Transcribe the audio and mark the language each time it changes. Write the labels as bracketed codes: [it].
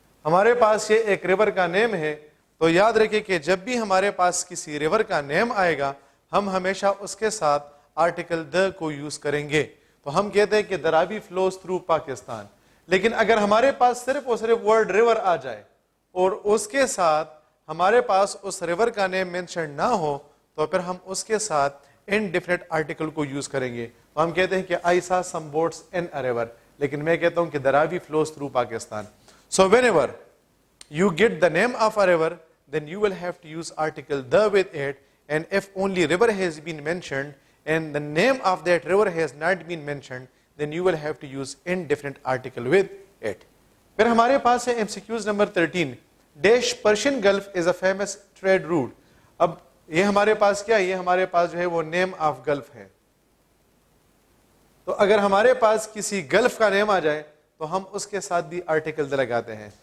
[ur] ہمارے پاس یہ ایک ریور کا نیم ہے. تو یاد رکھیں کہ جب بھی ہمارے پاس کسی ریور کا نیم آئے گا ہم ہمیشہ اس کے ساتھ آرٹیکل دا کو یوز کریں گے. تو ہم کہتے ہیں کہ [en] the Ravi flows through Pakistan. [ur] لیکن اگر ہمارے پاس صرف اور صرف ورڈ ریور آ جائے اور اس کے ساتھ ہمارے پاس اس ریور کا نیم مینشن نہ ہو تو پھر ہم اس کے ساتھ انڈیفینٹ آرٹیکل کو یوز کریں گے. [en] تو ہم کہتے ہیں کہ I saw some boats in a river. [ur] لیکن میں کہتا ہوں کہ [en] the Ravi flows through Pakistan. So whenever you get the name of a river then you will have to use article the with it, and if only river has been mentioned and the name of that river has not been mentioned then you will have to use indefinite article with it. [ur] پھر ہمارے پاس ہے MCQs number 13 dash [en] Persian Gulf is a famous trade route. [ur] اب یہ ہمارے پاس کیا ہے؟ یہ ہمارے پاس جو ہے وہ نیم آف گلف ہے. تو اگر ہمارے پاس کسی گلف کا نیم آ جائے تو ہم اس کے ساتھ بھی آرٹیکل لگاتے ہیں.